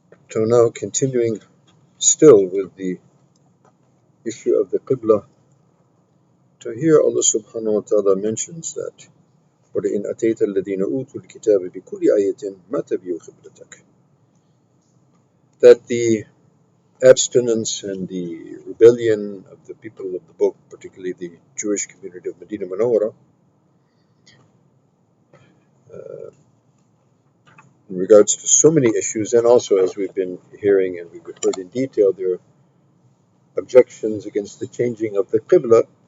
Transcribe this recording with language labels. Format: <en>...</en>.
<en>So now continuing still with the issue of the Qibla. So here Allah subhanahu wa ta'ala mentions that</en> <ar>وَلَئِنْ أَتَيْتَ الَّذِينَ أُوتُوا الْكِتَابَ بِكُلِّ آيَةٍ مَا تَبِعُوا قِبْلَتَكَ.</ar> <en>That the abstinence and the rebellion of the people of the book, particularly the Jewish community of Medina Munawwara, in regards to so many issues, and also as we've been hearing and we've heard in detail, there are objections against the changing of the Qibla.</en>